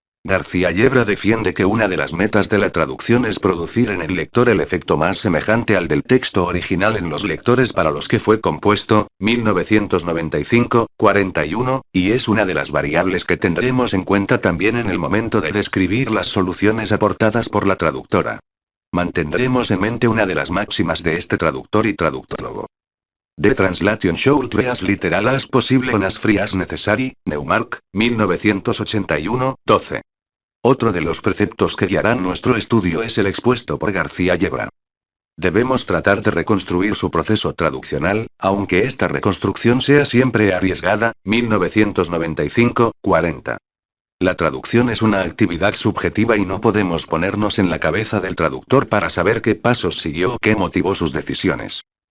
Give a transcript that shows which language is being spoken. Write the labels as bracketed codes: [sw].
[es] García Yebra defiende que una de las metas de la traducción es producir en el lector el efecto más semejante al del texto original en los lectores para los que fue compuesto, 1995, 41, y es una de las variables que tendremos en cuenta también en el momento de describir las soluciones aportadas por la traductora. Mantendremos en mente una de las máximas de este traductor y traductólogo. [en] The translation should be as literal as possible and as free as necessary, Neumark, 1981, 12. [es] Otro de los preceptos que guiarán nuestro estudio es el expuesto por García Yebra. Debemos tratar de reconstruir su proceso traduccional, aunque esta reconstrucción sea siempre arriesgada. 1995-40. La traducción es una actividad subjetiva y no podemos ponernos en la cabeza del traductor para saber qué pasos siguió o qué motivó sus decisiones.